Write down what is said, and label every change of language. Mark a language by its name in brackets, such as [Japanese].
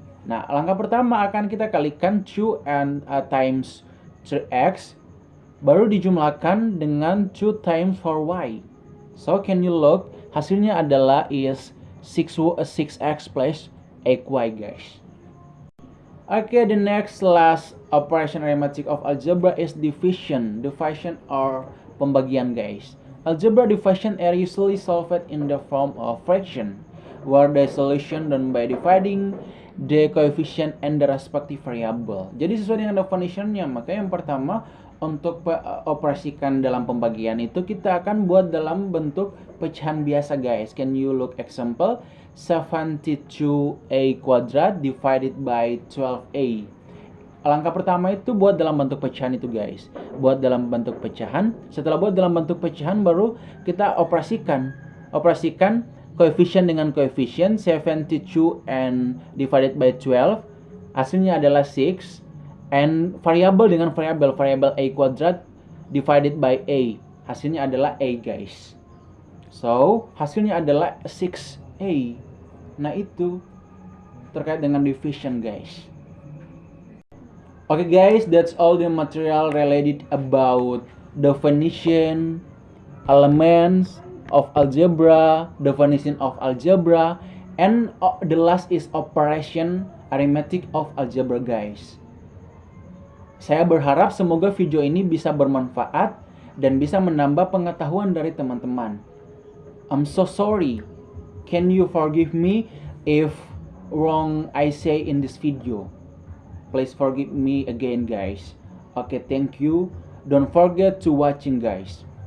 [Indonesian] Nah, langkah pertama akan kita kalikan 2 and times 3x, baru dijumlahkan dengan 2 times 4y. [English] So, can you look? [Indonesian] Hasilnya adalah is 6x plus 8y guys. [English] Okay, the next last operation arithmetic of algebra is division. Division or pembagian guys. Algebra division are usually solved in the form of fraction, where the solution done by dividing the coefficient and the respective variable. [Indonesian] Jadi sesuai dengan definitionnya, maka yang pertama untuk operasikan dalam pembagian itu kita akan buat dalam bentuk pecahan biasa guys. [English] Can you look example 72a kuadrat divided by 12a. [Indonesian] Langkah pertama itu buat dalam bentuk pecahan itu guys. Buat dalam bentuk pecahan. Setelah buat dalam bentuk pecahan baru kita operasikan koefisien dengan koefisien 72 and divided by 12. Hasilnya adalah 6. And variabel dengan variabel a kuadrat divided by a. Hasilnya adalah a guys. So, hasilnya adalah 6a. Nah, itu terkait dengan division guys. [English] Okay guys, that's all the material related about definition, elements of algebra, definition of algebra, and the last is operation arithmetic of algebra guys. [Indonesian] Saya berharap semoga video ini bisa bermanfaat dan bisa menambah pengetahuan dari teman-teman. [English] I'm so sorry. Can you forgive me if wrong I say in this video? Please forgive me again guys. Okay, thank you. Don't forget to watching guys.